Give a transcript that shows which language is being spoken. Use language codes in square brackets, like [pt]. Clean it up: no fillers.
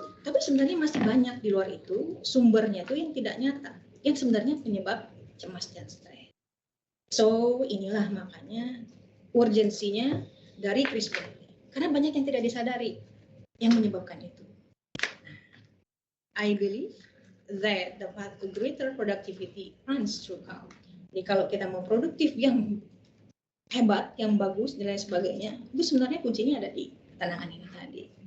[id] Tapi sebenarnya masih banyak di luar itu sumbernya itu yang tidak nyata, yang sebenarnya penyebab cemas dan stres. So inilah makanya urgensinya dari Chris Bailey, karena banyak yang tidak disadari yang menyebabkan itu. [en] I believe that the path to greater productivity runs throughout. [id] Jadi kalau kita mau produktif yang hebat, yang bagus dan lain sebagainya, itu sebenarnya kuncinya ada di ketenangan ini tadi.